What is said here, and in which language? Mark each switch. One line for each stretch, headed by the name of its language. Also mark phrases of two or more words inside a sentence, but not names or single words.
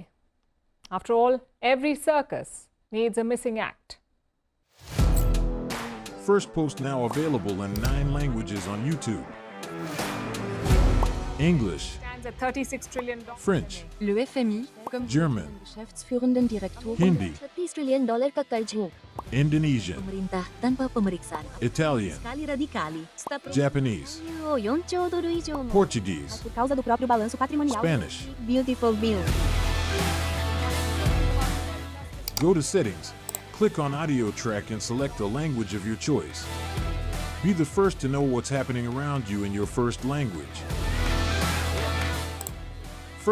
English: After all, every circus needs a missing act. Firstpost now available in 9 languages on YouTube. English, Stands at $36 trillion. French,
French: Le FMI, comme
English: German,
German: Geschäftsführenden Direktor
English: Hindi,
Hindi: $30 trillion ka karjo.
English: Indonesian,
Indonesian: Pemerintah tanpa pemeriksaan.
English: Italian, Sekali radikali. Japanese, $4 trilhão. Portuguese,
Portuguese: Por causa do próprio balanço patrimonial.
English: Spanish. Beautiful bill. Go to Settings, click on Audio Track and select a language of your choice. Be the first to know what's happening around you in your first language.